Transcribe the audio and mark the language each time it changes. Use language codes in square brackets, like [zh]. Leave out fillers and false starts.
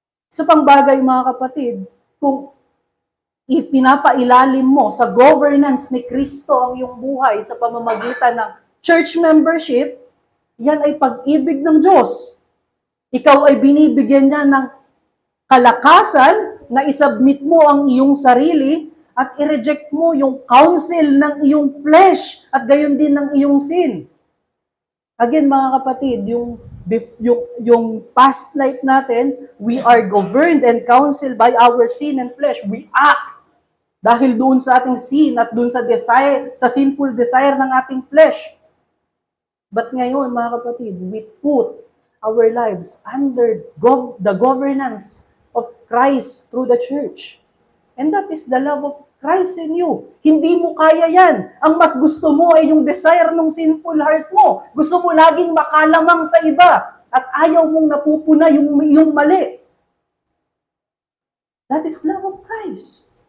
[tl] Sa pangbagay, mga kapatid, kung ipinapailalim mo sa governance ni Kristo ang iyong buhay sa pamamagitan ng church membership, yan ay pag-ibig ng Diyos. Ikaw ay binibigyan niya ng kalakasan na isubmit mo ang iyong sarili at i-reject mo yung counsel ng iyong flesh at gayon din ng iyong sin. [en] Again, [tl] mga kapatid, [en] yung past life natin, we are governed and counseled by our sin and flesh. We act [tl] dahil doon sa ating sin at doon sa desire, sa [en] sinful desire [tl] ng ating flesh. [en] But [tl] ngayon, mga kapatid, [en] we put our lives under the governance of Christ through the church. And that is the love of Christ in you. [tl] Hindi mo kaya yan. Ang mas gusto mo ay yung desire ng [en] sinful heart [tl] mo. Gusto mo laging makalamang sa iba at ayaw mong napupuna yung mali. [en] That is love of Christ.